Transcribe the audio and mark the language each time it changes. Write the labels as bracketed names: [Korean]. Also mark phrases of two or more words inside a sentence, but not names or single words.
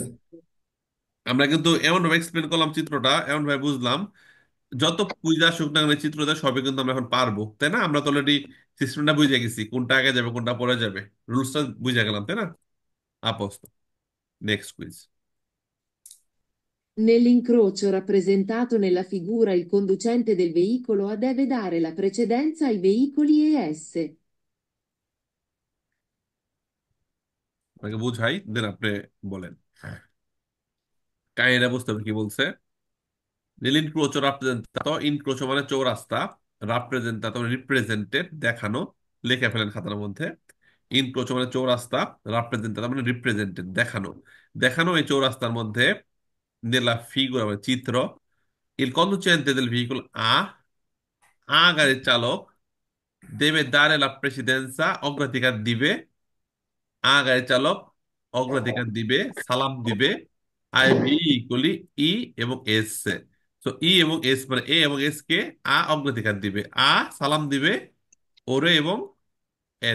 [Bangla] আমরা কিন্তু এমন ভাবে এক্সপ্লেন করলাম চিত্রটা, এমন ভাবে বুঝলাম, যত কুইজ আসুক না কেন চিত্রটা সবই কিন্তু আমরা এখন পারবো, তাই না? আমরা তো [English] already system [Bangla] বুঝে গেছি, কোনটা আগে যাবে কোনটা পরে যাবে, রুলসটা বুঝে গেলাম, তাই না? আপস্ত। [English] next quiz. [Italian] Nell'incrocio rappresentato nella figura il conducente del veicolo A deve dare la precedenza ai veicoli ES. [Bangla] আপনাকে বুঝাই, দেন আপনি বলেন। কাহিনীটা বুঝতে হবে কি বলছে। [Italian] Nell'incrocio rappresentato, [Bangla] ইনক্রোচো মানে চৌরাস্তা, রাপ্রেজেন্টাতো মানে রিপ্রেজেন্টেড দেখানো, লিখে ফেলেন খাতার মধ্যে। ইনক্রোচো মানে চৌরাস্তা, রাপ্রেজেন্টাতো মানে রিপ্রেজেন্টেড দেখানো। দেখানো এই চৌরাস্তার মধ্যে [Italian] nella figura [Bangla] মানে চিত্র, [Italian] il conducente del veicolo A [Bangla] আ গাড়ির চালক [Italian] debe dare la precedenza [Bangla] অগ্রাধিকার দিবে, আ গাড়ির চালক অগ্রাধিকার দিবে, সালাম দিবে, আই ভি ইকুয়ালি ই এবং এস। তো ই এবং এস মানে এ এবং এস কে আ অগ্রাধিকার দিবে, আ সালাম দিবে ওরে এবং এরে।